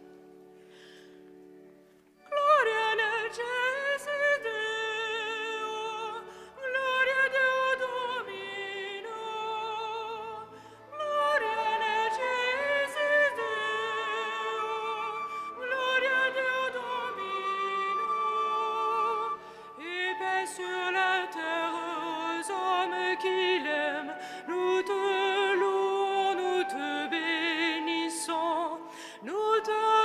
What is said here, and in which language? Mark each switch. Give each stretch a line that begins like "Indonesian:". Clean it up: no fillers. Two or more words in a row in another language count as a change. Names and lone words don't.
Latin: Gloria in excelsis Deo, gloria Deo Domino, gloria in excelsis Deo, gloria Deo Domino,
French: et paix sur la terre aux hommes qu'il aime, nous te louons, nous te bénissons, nous te